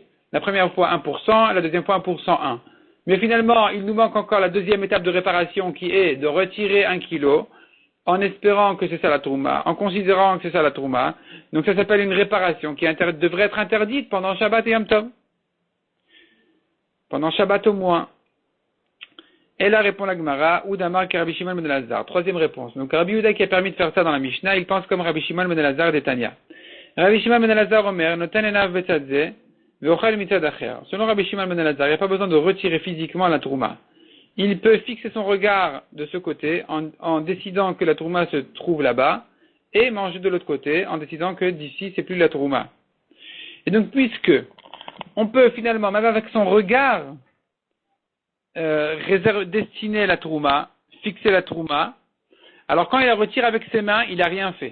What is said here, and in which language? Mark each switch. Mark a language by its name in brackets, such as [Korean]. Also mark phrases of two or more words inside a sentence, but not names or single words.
[French] La première fois 1%, la deuxième fois 1%. Mais finalement, il nous manque encore la deuxième étape de réparation qui est de retirer 1 kilo, en espérant que c'est ça la trouma, en considérant que c'est ça la trouma. Donc ça s'appelle une réparation qui devrait être interdite pendant Shabbat et Yom Tov. Pendant Shabbat au moins. Et là répond la Gemara, Oudamar Rabbi Shimon ben Elazar. Troisième réponse. Donc Rabbi Yehuda qui a permis de faire ça dans la Mishnah, il pense comme Rabbi Shimon ben Elazar des Tanya. [Hebrew] רבי שמעון בן אלעזר אומר, נותן עיניו בצד זה, ואוכל מצד אחר. [French] Selon Rabbi Shimon ben Elazar, il n'y a pas besoin de retirer physiquement la trouma. Il peut fixer son regard de ce côté en décidant que la trouma se trouve là-bas et manger de l'autre côté en décidant que d'ici c'est plus la trouma. Et donc puisque on peut finalement, même avec son regard, destiné la trouma, fixé la trouma, alors quand il la retire avec ses mains, il n'a rien fait.